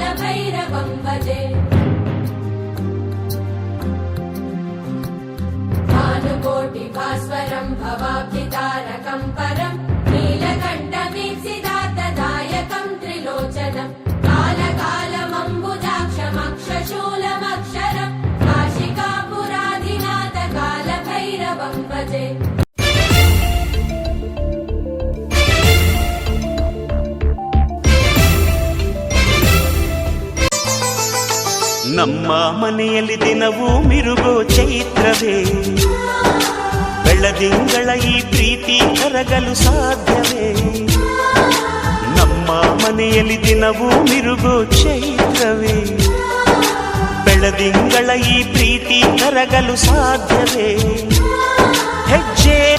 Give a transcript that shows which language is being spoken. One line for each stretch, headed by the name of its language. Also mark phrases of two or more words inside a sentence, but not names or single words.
Sanskrit: कालभैरवं भजे भानुकोटिभास्वरं भवाब्धितारकं परं नीलकण्ठमीप्सितार्थदायकं त्रिलोचनं कालकालमम्बुजाक्षमक्षशूलमक्षरं काशिकापुराधिनाथ कालभैरवं भजे
Kannada: ನಮ್ಮ ಮನೆಯಲ್ಲಿ ದಿನವೂ ಮಿರುಗೋ ಚೈತ್ರವೇ ಬೆಳದಿಂಗಳ ಈ ಪ್ರೀತಿ ಕರಗಲು ಸಾಧ್ಯವೇ ನಮ್ಮ ಮನೆಯಲ್ಲಿ ದಿನವೂ ಮಿರುಗೋ ಚೈತ್ರವೇ ಬೆಳದಿಂಗಳ ಈ ಪ್ರೀತಿ ಕರಗಲು ಸಾಧ್ಯವೇ ಹೆಜ್ಜೆ